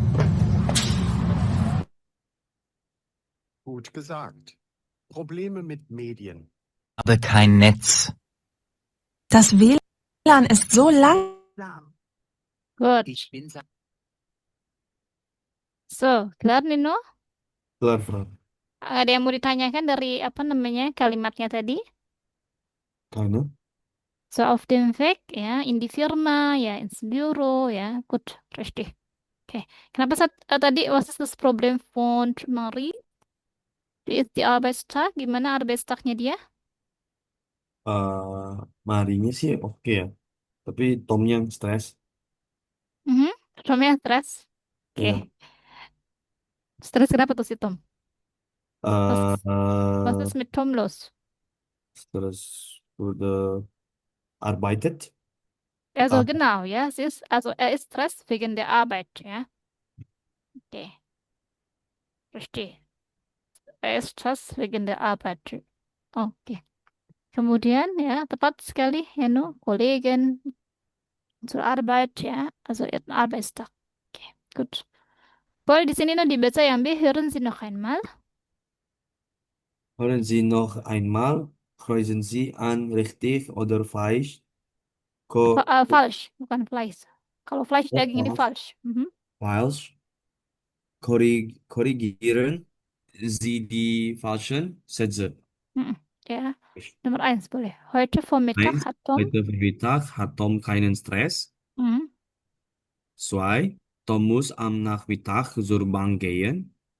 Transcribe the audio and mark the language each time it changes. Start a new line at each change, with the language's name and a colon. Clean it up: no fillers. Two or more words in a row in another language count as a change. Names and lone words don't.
German: Gut gesagt. Probleme mit Medien. Habe kein Netz. Das WLAN ist so langsam. Gut. Ich bin So,
Indonesian: kelar, Nino? Kelar, Frau. Ada yang mau ditanyakan dari apa namanya kalimatnya tadi?
German: Keine? So, auf dem Weg, ja, in die Firma, ja, ins Büro, ja, gut, richtig.
Indonesian: Okay. Kenapa tadi,
German: was ist das Problem von Marie? Wie ist die Arbeitstag?
Indonesian: Gimana Arbeitstagnya dia? Marinya sih oke ya. Tapi Tomnya yang stres. Mhm. Tomnya stres. Oke. Ya. Stres kenapa tuh si Tom?
German: Was, was Äh, ist mit Tom los? Stress wurde arbeitet. Also Ah, genau, ja, er ist Stress wegen der Arbeit, ja. Okay, verstehe. Er ist Stress wegen der Arbeit.
Indonesian: Oke. Kemudian ya, tepat sekali, ya,
German: no, Kollegen zur Arbeit, ja, also ihren Arbeitstag. Oke, gut.
Indonesian: Boleh di sini no dibaca yang B,
German: hören Sie noch einmal. hören Sie noch einmal. Kreuzen Sie an, richtig oder falsch? Falsch,
Indonesian: bukan Fleisch. Kalau Fleisch Oh, daging ini falsch. Mhm.
German: falsch. Korrigieren Sie die falschen Sätze. Mhm. Ja, Nummer 1 boleh. Heute Vormittag Eins, hat Tom. heute Mittag hat Tom keinen Stress. Mhm. 2, Tom muss am Nachmittag zur Bank gehen.